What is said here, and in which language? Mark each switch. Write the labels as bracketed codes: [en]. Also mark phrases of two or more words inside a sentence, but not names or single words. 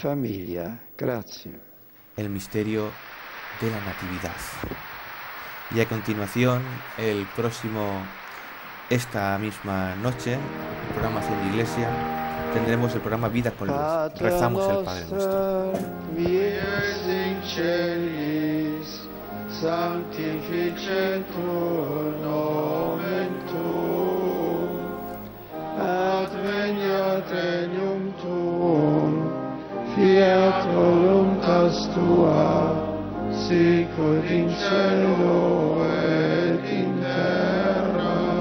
[es] El misterio de la Natividad. Y a continuación, esta misma noche, el programa Haciendo Iglesia, tendremos el programa Vida con Luz. Rezamos el Padre Nuestro. [la] Adveniat regnum tuum, fiat voluntas tua, sicut in cielo et in terra.